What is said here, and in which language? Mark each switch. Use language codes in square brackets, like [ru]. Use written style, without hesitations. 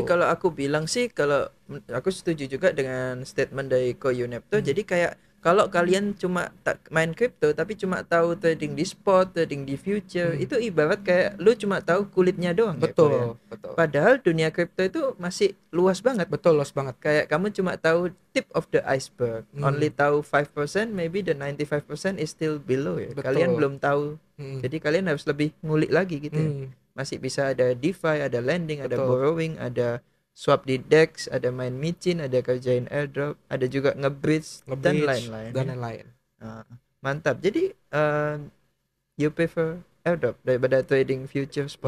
[id] Jadi kalau aku bilang sih, kalau aku setuju juga dengan statement dari Ko Unep tuh. Jadi kayak kalau kalian cuma main crypto tapi cuma tahu trading di spot, trading di future, itu ibarat kayak lu cuma tahu kulitnya doang. Betul, ya, betul. Padahal dunia crypto itu masih luas banget. Betul, luas banget. Kayak kamu cuma tahu [en] tip of the iceberg. Only tahu 5%, maybe the 95% is still below ya. [id] Betul. Kalian belum tahu. Jadi kalian harus lebih ngulik lagi gitu ya. Masih bisa ada DeFi, ada lending, ada borrowing, ada swap di DEX, ada main micin, ada kerjain airdrop, ada juga nge-bridge dan lain-lain. Mantap. Jadi [en] you prefer [id] airdrop daripada trading future spot?